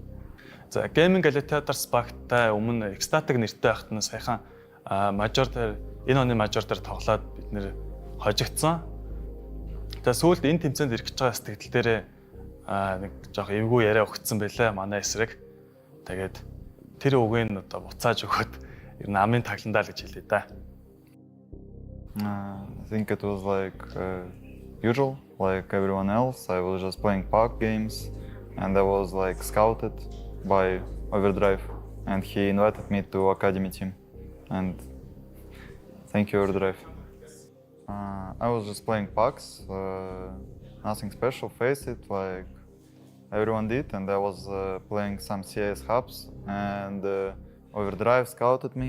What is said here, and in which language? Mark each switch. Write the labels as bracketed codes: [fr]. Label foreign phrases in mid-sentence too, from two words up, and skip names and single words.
[mn] За Gaming Gladiators багтай өмнө Ecstatic нэртэй байхад нь саяхан мажор дээр энэ оны мажор дээр тоглоод бид нэр хожигдсан. Тэгээ сүүлд энэ тэмцээнд ирэх гэж байгаа сэтгэл дээрээ нэг жоох эвгүй яриа өгцсөн байлаа манай эсрэг. Тэгээд тэр үгийг нь одоо буцааж өгөхөд ер нь амын тагландаа л гэж хэлээ да. [en] I think it was like usual, like everyone else. I was just playing PUBG games, and I was like scouted by Overdrive, and he invited me to Academy team. And thank you, Overdrive. I was just playing PUBGs, nothing special, face it, like everyone did, and I was playing some CS hubs, and Overdrive scouted me.